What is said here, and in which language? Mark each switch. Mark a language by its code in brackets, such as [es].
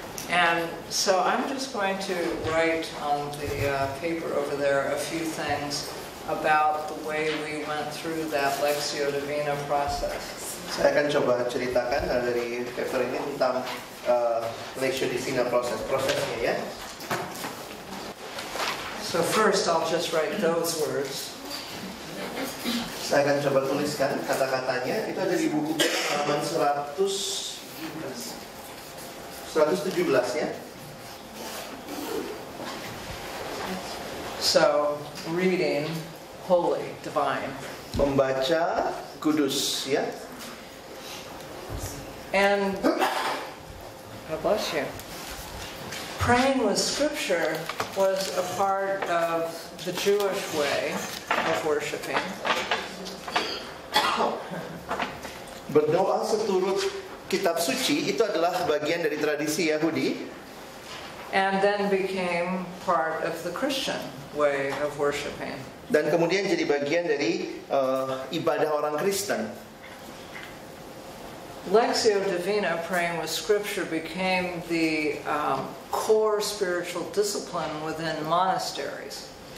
[en] And so I'm just going to write on the paper over there a few things about the way we went through that Lectio Divina process. [id] Saya akan coba ceritakan dari paper ini tentang Lectio Divina prosesnya ya. [en] So first I'll just write those words. [id] Saya akan coba tuliskan kata-katanya. Itu ada di buku halaman 117 ya. [en] So reading, holy, divine. [id] Membaca kudus ya. [en] And God bless you. Praying with scripture was a part of the Jewish way of worshiping. [id] Berdoa seturut kitab suci itu adalah bagian dari tradisi Yahudi. [en] And then became part of the Christian way of worshiping. [id] Dan kemudian jadi bagian dari ibadah orang Kristen. [en] Lectio Divina, praying with scripture, became the core spiritual discipline within monasteries.